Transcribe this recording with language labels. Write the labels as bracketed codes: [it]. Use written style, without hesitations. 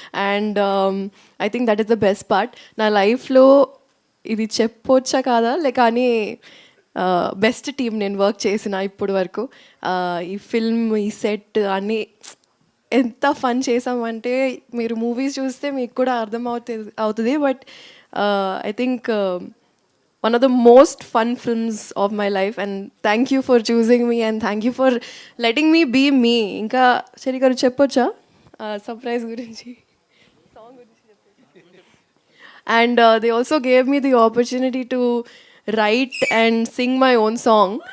[en] And I think that is the best part. [te] నా లైఫ్లో ఇది చెప్పొచ్చా కాదా కానీ బెస్ట్ టీం నేను వర్క్ చేసిన ఇప్పుడు వరకు. ఈ ఫిల్మ్, ఈ సెట్ అన్నీ ఎంత ఫన్ చేసామంటే మీరు మూవీస్ చూస్తే మీకు కూడా అర్థం అవుతుంది. [en] But I think one of the most fun films of my life, and thank you for choosing me and thank you for letting me be me. [te] ఇంకా శరి గారు చెప్పొచ్చా సర్ప్రైజ్ గురించి, సాంగ్ గురించి చెప్పొచ్చు. [en] And they also gave me the opportunity to write and sing my own song.